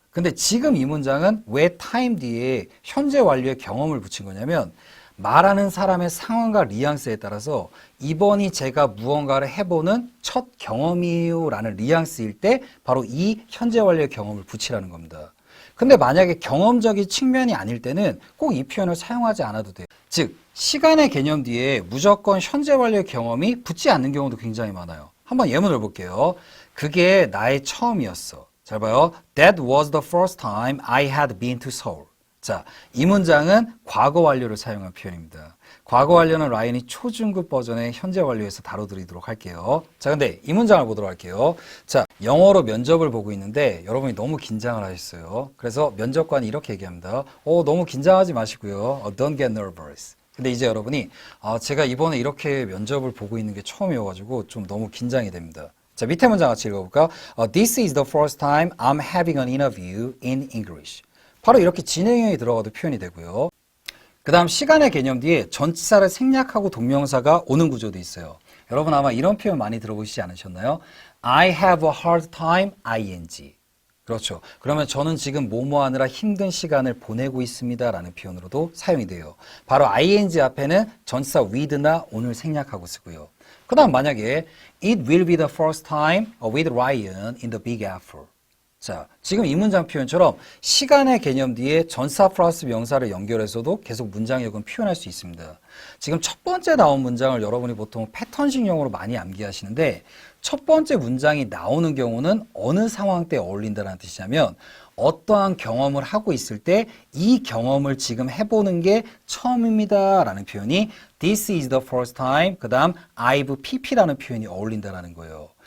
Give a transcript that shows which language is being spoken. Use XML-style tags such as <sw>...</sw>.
<ko>근데 지금 이 문장은 왜 time 뒤에 현재 완료의 경험을 붙인 거냐면 말하는 사람의 상황과 뉘앙스에 따라서 이번이 제가 무언가를 해보는 첫 경험이에요 라는 뉘앙스일 때 바로 이 현재 완료의 경험을 붙이라는 겁니다. 근데 만약에 경험적인 측면이 아닐 때는 꼭 이 표현을 사용하지 않아도 돼요. 즉 시간의 개념 뒤에 무조건 현재 완료의 경험이 붙지 않는 경우도 굉장히 많아요. 한번 예문을 볼게요. 그게 나의 처음이었어. 잘 봐요.</ko> <en>That was the first time I had been to Seoul.</en> <ko>자, 이 문장은 과거 완료를 사용한 표현입니다. 과거 완료는 라이언이 초중급 버전의 현재 완료에서 다뤄드리도록 할게요. 자, 근데 이 문장을 보도록 할게요. 자, 영어로 면접을 보고 있는데 여러분이 너무 긴장을 하셨어요. 그래서 면접관이 이렇게 얘기합니다. 너무 긴장하지 마시고요.</ko> <en>Don't get nervous.</en> <ko>근데 이제 여러분이 제가 이번에 이렇게 면접을 보고 있는 게 처음이어가지고 좀 너무 긴장이 됩니다. 자, 밑에 문장 같이 읽어볼까요?</ko> <en>This is the first time I'm having an interview in English.</en> <ko>바로 이렇게 진행형이 들어가도 표현이 되고요. 그 다음 시간의 개념 뒤에 전치사를 생략하고 동명사가 오는 구조도 있어요. 여러분 아마 이런 표현 많이 들어보시지 않으셨나요?</ko> <en>I have a hard time, ing.</en> <ko>그렇죠. 그러면 저는 지금 뭐뭐 하느라 힘든 시간을 보내고 있습니다 라는 표현으로도 사용이 돼요. 바로 ing 앞에는 전치사 with나 on을 생략하고 쓰고요. 그 다음 만약에</ko> <en>It will be the first time with Ryan in the Big Apple.</en> <ko>자, 지금 이 문장 표현처럼 시간의 개념 뒤에 전사 플러스 명사를 연결해서도 계속 문장력은 표현할 수 있습니다. 지금 첫 번째 나온 문장을 여러분이 보통 패턴식 용어로 많이 암기하시는데 첫 번째 문장이 나오는 경우는 어느 상황 때 어울린다는 뜻이냐면 어떠한 경험을 하고 있을 때 이 경험을 지금 해보는 게 처음입니다 라는 표현이</ko> <en>This is the first time</en> <ko>그 다음 I've pp라는 표현이 어울린다는 거예요.</ko>